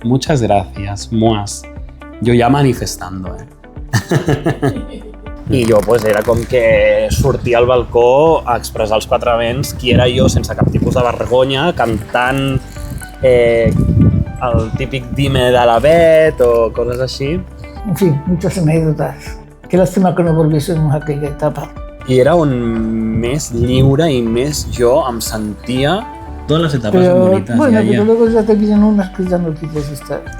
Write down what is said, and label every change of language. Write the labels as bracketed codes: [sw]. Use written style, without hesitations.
[es] Muchas gracias, muas. [ca] Jo ja manifestando, I jo pues, era com que sortia al balcó a expressar als quatre vents qui era jo sense cap tipus de vergonya, cantant el típic Dime de la Bet o coses així. [es] En fin, muchas anécdotas. Qué lástima que no volviésemos a aquella etapa. [ca] I era on més lliure i més jo em sentia. Totes les etapes són bonites. [es] Bueno, pero luego ya te vienen unas que ya no quieres estar.